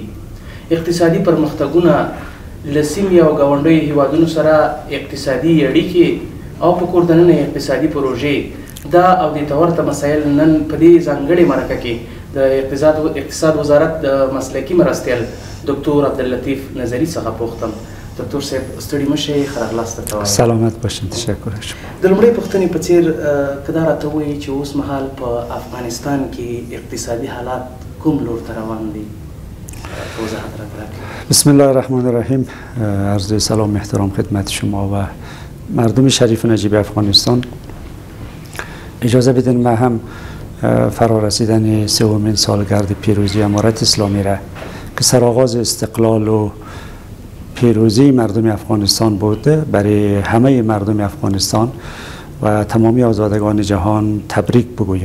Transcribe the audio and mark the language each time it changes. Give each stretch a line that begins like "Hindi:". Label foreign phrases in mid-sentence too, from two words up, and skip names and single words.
Pashto: اقتصادي پرمختګونه له سیمې او ګاونډیو هیوادونو سره اقتصادي اړیکې او په کور دننه اقتصادي پروژې دا او دې ته ورته مسایل نن په دې ځانګړې مرکه کې د اقتصاد وزارت د مسلکي مرستیال دکتر عبداللطیف نظری څخه پوښتم. دکتر صاحب ستړي مشئ، ښه راغلاست ته وایم.
Persian: سلامت باشین. تشکر شما.
Pashto: د لومړۍ پوښتنې په څیر که دا راته ووایي چې اوس مهال په افغانستان کې اقتصادي حالات کوم لور ته روان دي؟ وضاحت راته راکړئ.
Arabic: بسم الله الرحمن الرحیم.
Persian: عرض سلام احترام خدمت شما و مردم شریف نجیب افغانستان. اجازه بدین من هم فرارسیدن 3مین سالگرد پیروزی امارت اسلامی را که سرآغاز استقلال و پیروزی مردم افغانستان بود برای همه مردم افغانستان و تمامی آزادگان جهان تبریک بگوییم.